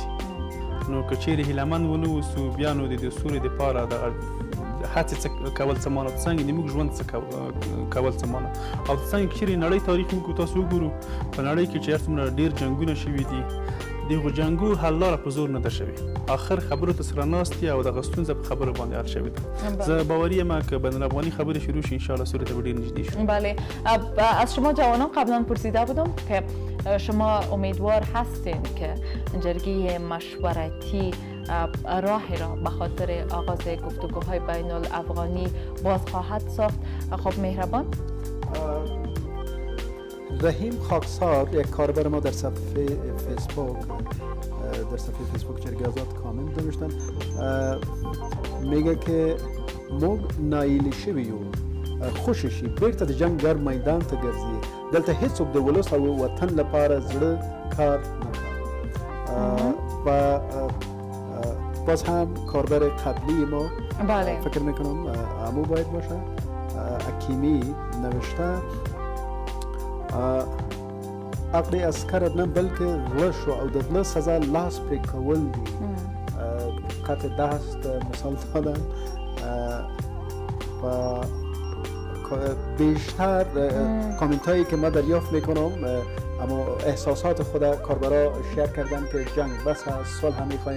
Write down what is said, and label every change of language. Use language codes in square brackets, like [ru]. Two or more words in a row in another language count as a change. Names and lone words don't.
[ps] نو که چیرې هیلهمند ونه اوسو بیا نو د سولې دپاره دغه هڅې کول څه مانه څنګه د موږ ژوند کول څه مانه او څنګه چیرې نړۍ تاریخ موږ تاسو وګورو په نړۍ کې چې هر څومره ډېر جنګونه شوي دي دغه جنګو حل لاره په زور نه ده شوې. آخر خبرو ته سره ناست دي او دغه ستونزه په خبرو باندې حل شوې ده. زه باوري یم که بین الافغاني خبرې شروع شي انشاءالله سولې ته به ډېر نږدې شو. [fa] بله. از شما جوانان قبلا پرسیده بودم که شما امیدوار هستین که جرگه مشورتی راهی را به خاطر آغاز گفتگوهای بین الافغانی باز خواهد ساخت. خب مهربان. رحیم خاکسار یک کاربر ما در صفحه فیسبوک جرگه آزاد کامنت نوشتن، میگه که [ps] موږ نایلی شوي یو خوشی شي بیرته د جنگ ګرم میدان ته ګرځي. دلته هیڅوک د ولس او وطن لپاره زړه کار نه کوي. [fa] و باز هم کاربر قبلی ما بله فکر میکنم عمو باید باشه، حکیمی نوشته [ps] عقل عسکر نه بلکه غله شو او د غله سزا لاس پرې کول دي. [fa] قطع دست مثال دادن و بیشتر کامنت هایی که ما دریافت میکنم اما احساسات خود کاربرا شیر کردن که جنگ بس هست، صلح هم میخوایم.